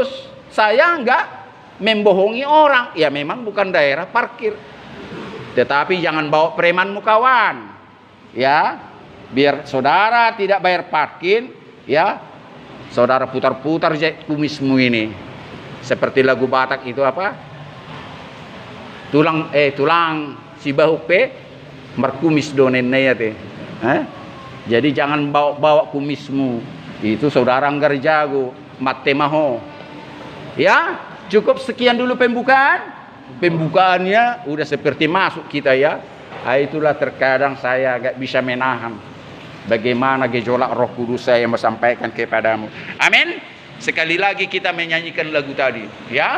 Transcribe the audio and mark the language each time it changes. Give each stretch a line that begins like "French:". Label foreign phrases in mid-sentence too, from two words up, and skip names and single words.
Indonesian: Saya enggak membohongi orang. Ya memang bukan daerah parkir. Tetapi jangan bawa premanmu kawan. Ya, biar saudara tidak bayar parkir, ya. Saudara putar-putar kumismu ini. Seperti lagu Batak itu apa?
Batak Toba: Tulang si bahupe merkumis donennya teh.
Indonesian: Jadi jangan bawa kumismu. Itu saudara anggar jago,
Batak Toba: mate maho.
Indonesian: Ya, cukup sekian dulu pembukaan. Pembukaannya udah seperti masuk kita ya. Itulah terkadang saya agak bisa menahan. bagaimana gejolak Roh Kudus saya yang sampaikan kepadamu. Amin. Sekali lagi kita menyanyikan lagu tadi, ya.